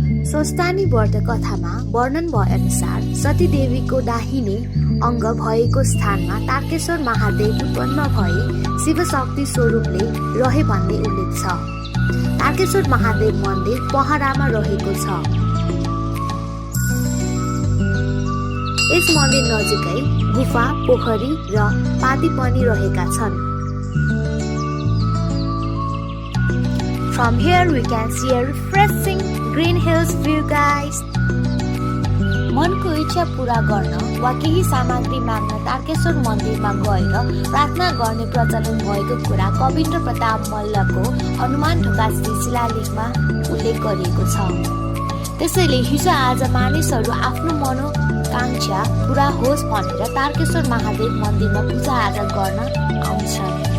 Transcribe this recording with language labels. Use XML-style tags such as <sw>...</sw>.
<ne>स्वस्थानी व्रत कथामा वर्णन भए अनुसार सतीदेवीको दाहिने अङ्ग भएको स्थानमा तारकेश्वर महादेव उत्पन्न भए शिवशक्ति स्वरूपले रहे भन्ने उल्लेख छ। तारकेश्वर महादेव मन्दिर पहरामा रहेको छ। यस मन्दिर नजिकै गुफा, पोखरी र पाती पनि रहेका छन्।</ne> <en>From here we can see a refreshing green hills view guys.</en> <ne>मनको इच्छा पूरा गर्न वा केही सामग्री माग्न तारकेश्वर मन्दिरमा गएर प्रार्थना गर्ने प्रचलन भएको कुरा कविन्द्र प्रताप मल्लको हनुमान ढोका शिलालेखमा उल्लेख गरिएको छ। त्यसैले हिजो आज मानिसहरू आफ्नो मनोकांक्षा पूरा होस् भनेर तारकेश्वर महादेव मन्दिरमा पूजाआजा गर्न आउँछन्।</ne>